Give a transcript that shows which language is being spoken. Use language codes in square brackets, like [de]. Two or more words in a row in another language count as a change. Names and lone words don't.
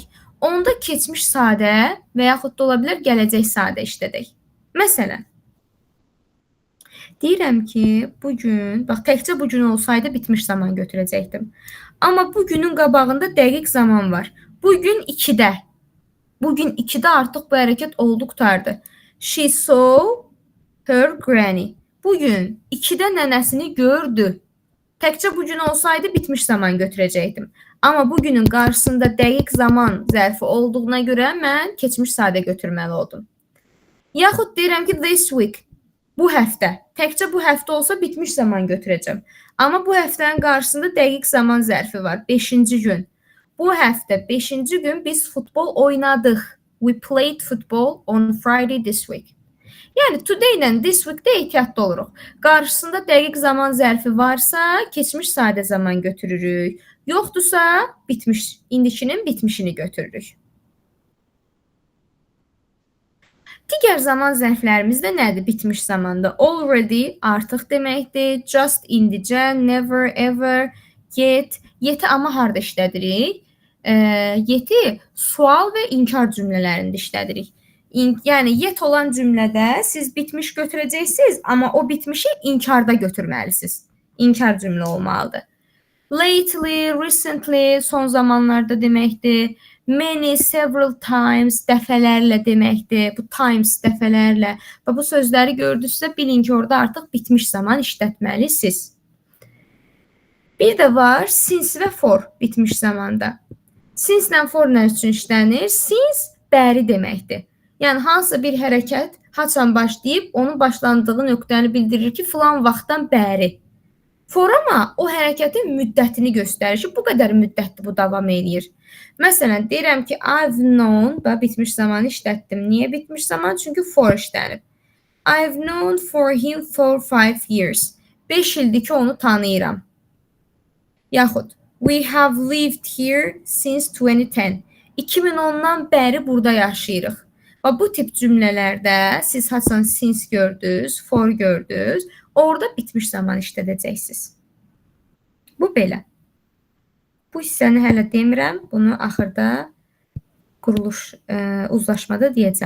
[az] Onda keçmiş sadə və yaxud da ola bilər gələcək sadə işlədək. Məsələn, deyirəm ki, bugün, bax, təkcə bugün olsaydı bitmiş zaman götürəcəkdim. Amma bugünün qabağında dəqiq zaman var. Bugün 2-də. Bugün 2-də artıq bu hərəkət oldu, qutardı. [en] She saw her granny. [az] Bugün 2-də nənəsini gördü. Təkcə bugün olsaydı bitmiş zaman götürəcəkdim. Amma bugünün qarşısında dəqiq zaman zərfi olduğuna görə mən keçmiş sadə götürməli oldum. Yaxud deyirəm ki, [en] this week, [az] bu həftə. Təkcə bu həftə olsa bitmiş zaman götürəcəm. Amma bu həftənin qarşısında dəqiq zaman zərfi var. 5-ci gün. Bu həftə 5-ci gün biz futbol oynadıq. [en] We played football on Friday this week. [az] Yəni today ilə [en] this week- [az] də ehtiyatlı oluruq. Qarşısında dəqiq zaman zərfi varsa, keçmiş sadə zaman götürürük. Yoxdursa, bitmiş, indikinin bitmişini götürürük. Digər zaman zərflərimiz də nədir bitmiş zamanda? Already artıq deməkdir. Just indicə, [en] never, ever, yet. [az] Yeti amma harda işlədirik? Yeti sual və inkar cümlələrində işlədirik. Yəni yet olan cümlədə siz bitmiş götürəcəksiniz, amma o bitmişi inkarda götürməlisiniz. İnkar cümlə olmalıdır. [en] Lately, recently [az] son zamanlarda deməkdir. [en] Many, several times [az] dəfələrlə deməkdir. Bu times dəfələrlə. Və bu sözləri gördünüzsə bilin ki, orada artıq bitmiş zaman işlətməlisiniz. Bir də var since və for bitmiş zamanda. Since ilə for nə üçün işlənir? Since bəri deməkdir. Yəni hansısa bir hərəkət haçan başlayıb onun başlandığı nöqtəni bildirir ki, filan vaxtdan bəri. For amma o hərəkətin müddətini göstərir ki, bu qədər müddətli bu davam eləyir. Məsələn, deyirəm ki, [en] I've known, [az] bitmiş zamanı işlətdim. Niyə bitmiş zaman? Çünki for işlənib. [en] I've known for him for 5 years. [az] 5 ildir ki, onu tanıyıram. Yaxud, [en] we have lived here since 2010. [az] 2010-dan bəri burada yaşayırıq. Və bu tip cümlələrdə siz haçan since gördünüz, for gördünüz, orada bitmiş zaman işlədəcəksiniz. Bu belə. Bu hissəni hələ demirəm, bunu axırda quruluş uzlaşmada deyəcəm.